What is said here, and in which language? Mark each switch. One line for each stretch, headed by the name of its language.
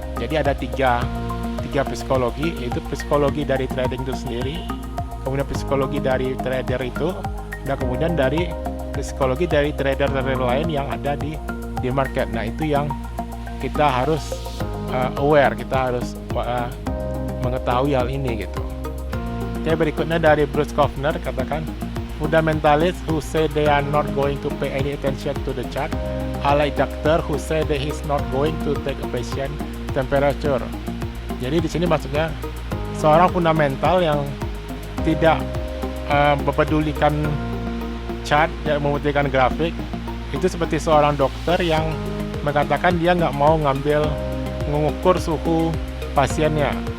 Indonesian: Jadi ada tiga psikologi, yaitu psikologi dari trading itu sendiri, kemudian psikologi dari trader itu, dan kemudian dari psikologi dari trader-trader lain yang ada di market. Nah, itu yang kita harus aware, kita harus mengetahui hal ini gitu. Oke, berikutnya dari Bruce Kaufner katakan,
English: fundamentalists who say they are not going to pay any attention to the chart are like doctor who say that he's not going to take a patient temperature.
Indonesian: Jadi di sini maksudnya seorang fundamental yang tidak mempedulikan chart, yang mempedulikan grafik, itu seperti seorang dokter yang mengatakan dia nggak mau mengukur suhu pasiennya.